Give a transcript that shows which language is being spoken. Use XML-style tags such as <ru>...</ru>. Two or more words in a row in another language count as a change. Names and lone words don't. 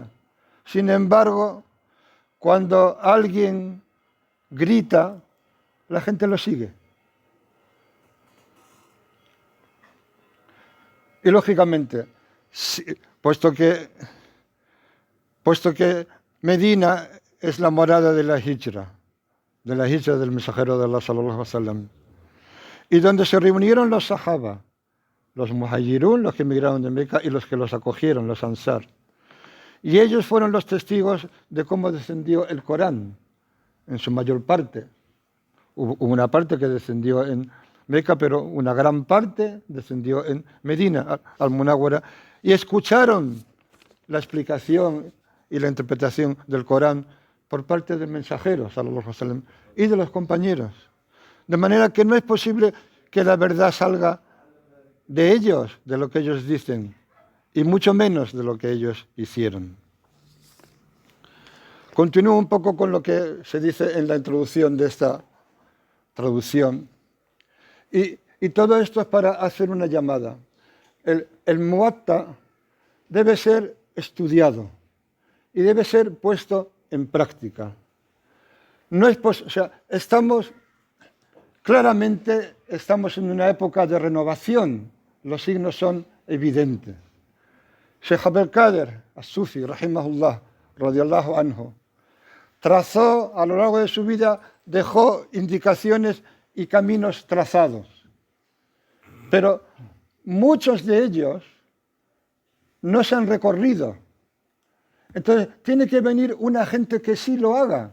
<es>Sin embargo, cuando alguien grita, la gente lo sigue. Y lógicamente, puesto que Medina es la morada de la hijra del mensajero de Allah</es> <ar>صلى الله عليه وسلم,</ar> <es>y donde se reunieron los sahaba, los muhajirun, los que emigraron de Meca, y los que los acogieron, los ansar. Y ellos fueron los testigos de cómo descendió el Corán, en su mayor parte. Hubo una parte que descendió en Meca, pero una gran parte descendió en Medina, al-Munawwara, y escucharon la explicación y la interpretación del Corán por parte del mensajero,</es> <ar>صلى الله عليه وسلم,</ar> <es>y de los compañeros. De manera que no es posible que la verdad salga de ellos, de lo que ellos dicen, y mucho menos de lo que ellos hicieron. Continúo un poco con lo que se dice en la introducción de esta traducción. Y todo esto es para hacer una llamada. El Muwatta debe ser estudiado y debe ser puesto en práctica. No es claramente estamos en una época de renovación. Los signos son evidentes.</es> <ar>Sheikh Abdul Qadir as-Sufi, رحمه الله، رضي الله عنه,</ar> <es>trazó a lo largo de su vida, dejó indicaciones y caminos trazados. Pero muchos de ellos no se han recorrido. Entonces, tiene que venir una gente que sí lo haga.</es>